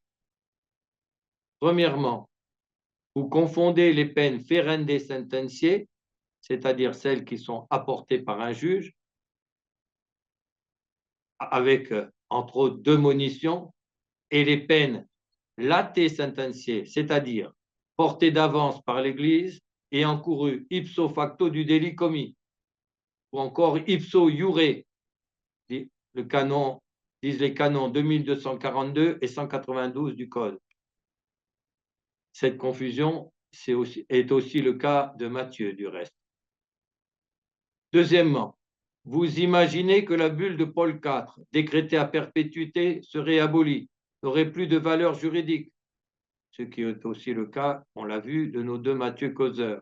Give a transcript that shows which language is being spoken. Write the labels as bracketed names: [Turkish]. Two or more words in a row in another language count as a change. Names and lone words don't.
[French] Premièrement, vous confondez les peines [Latin] ferende sententiae, [French] c'est-à-dire celles qui sont apportées par un juge, avec, entre autres, deux monitions, et les peines [Latin] late sententiae, [French] c'est-à-dire portées d'avance par l'Église et encourues [Latin] ipso facto [French] du délit commis, ou encore [Latin] ipso iure, [French] le canon, disent les canons 2242 et 192 du Code. Cette confusion est aussi le cas de Matthieu, du reste. Deuxièmement, vous imaginez que la bulle de Paul IV, décrétée à perpétuité, serait abolie, n'aurait plus de valeur juridique, ce qui est aussi le cas, on l'a vu, de nos deux Matthieu causeurs.